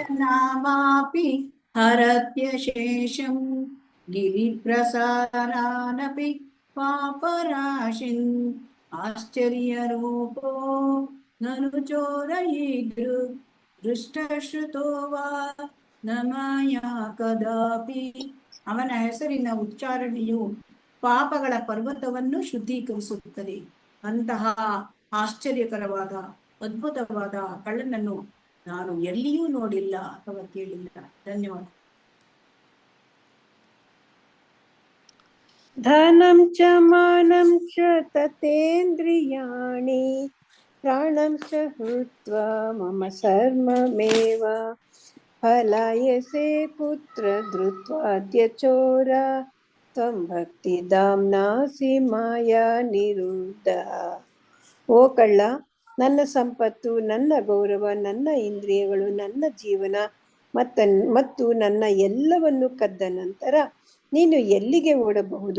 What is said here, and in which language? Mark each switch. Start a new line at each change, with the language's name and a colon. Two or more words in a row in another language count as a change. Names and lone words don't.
Sanskrit: ನಾಮಾಪಿ ಹರತ್ಯ ಶೇಷಂ ಗಿರಿಪ್ರಸಾರಾನಪಿ ಪಾಪರಾಶಿನ್ ಆಶ್ಚರ್ಯ ರೂಪೋ ನನು ಚೋರಯಿದ್ರು ದೃಷ್ಟಶ್ರುತೋ ವಾ ನಮಯ ಕದಾಪಿ.
Kannada: ಅವನ ಹೆಸರಿನ ಉಚ್ಚಾರಣೆಯು ಪಾಪಗಳ ಪರ್ವತವನ್ನು ಶುದ್ಧೀಕರಿಸುತ್ತದೆ. ಅಂತಹ ಆಶ್ಚರ್ಯಕರವಾದ ಅದ್ಭುತವಾದ ಕಳ್ಳನನ್ನು ನಾನು ಎಲ್ಲಿಯೂ ನೋಡಿಲ್ಲ ಅಥವಾ ಕೇಳಿಲ್ಲ. ಧನ್ಯವಾದ.
Sanskrit: ಧನಂ ಚ ಮಾನಂ ಚ ತತೇಂದ್ರಿಯಾಣಿ ಪ್ರಾಣಂ ಚ ಹೃತ್ವಾ ಮಮ ಸರ್ವಮೇವ ಫಲಾಯಸೆ ಪುತ್ರ ಧೃತ್ವಾದ್ಯ ಚೋರ ತ್ವಂ ಭಕ್ತಿ ಧಾಮ್ನಾಸಿ ಮಾಯಾ ನಿರುದ್ಧ.
Kannada: ಓ ಕಳ್ಳ, ನನ್ನ ಸಂಪತ್ತು, ನನ್ನ ಗೌರವ, ನನ್ನ ಇಂದ್ರಿಯಗಳು, ನನ್ನ ಜೀವನ ಮತ್ತು ನನ್ನ ಎಲ್ಲವನ್ನು ಕದ್ದ ನಂತರ ನೀನು ಎಲ್ಲಿಗೆ ಓಡಬಹುದು?